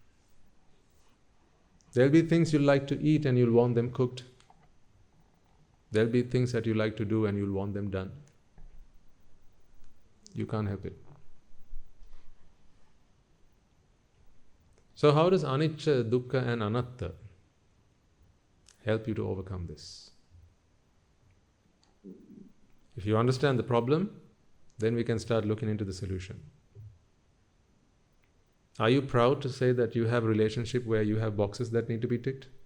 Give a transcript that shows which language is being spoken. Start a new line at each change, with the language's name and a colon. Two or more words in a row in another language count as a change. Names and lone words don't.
English: There will be things you like to eat and you'll want them cooked. There will be things that you like to do and you'll want them done. You can't help it. So how does
Pali: anicca, dukkha
English: and anatta help you to overcome this? If you understand the problem, then we can start looking into the solution. Are you proud to say that you have a relationship where you have boxes that need to be ticked?